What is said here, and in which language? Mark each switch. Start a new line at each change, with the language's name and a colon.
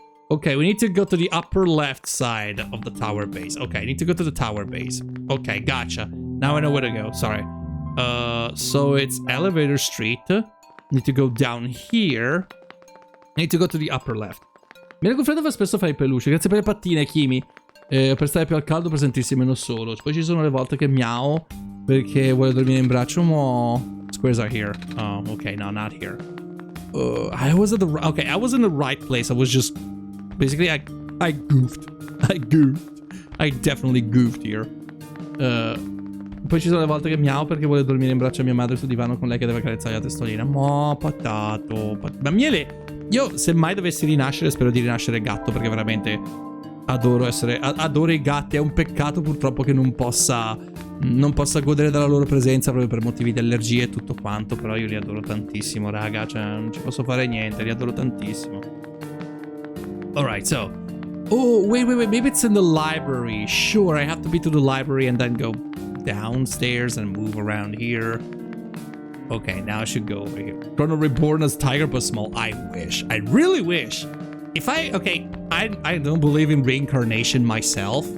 English: Okay, we need to go to the upper left side of the tower base. Okay, I need to go to the tower base. Okay, gotcha. Now I know where to go. Sorry. So it's elevator street. Need to go down here. I need to go to the upper left.
Italian: Mira, Freddo fa spesso fare i peluche. Grazie per le pattine, Kimi. Per stare più al caldo, per sentirsi meno solo. Poi ci sono le volte che miau perché vuole dormire in braccio.
English: Mo. Squares are here. Oh, okay, no, not here. I was in the right place. I was just basically I goofed. I definitely goofed here.
Italian: Poi ci sono le volte che miau perché vuole dormire in braccio a mia madre sul divano con lei che deve carezzare la testolina. Mo, patato. Ma Miele, io se mai dovessi rinascere spero di rinascere gatto perché veramente adoro i gatti. È un peccato purtroppo che non possa godere della loro presenza proprio per motivi di allergie e tutto quanto. Però io li adoro tantissimo, raga. Cioè, non ci posso fare niente, li adoro tantissimo.
English: Alright, so. Oh, wait. Maybe it's in the library. Sure, I have to be to the library and then go downstairs and move around here. Okay, now I should go over here. Chrono reborn as tiger but small. I wish. I really wish. If I don't believe in reincarnation myself.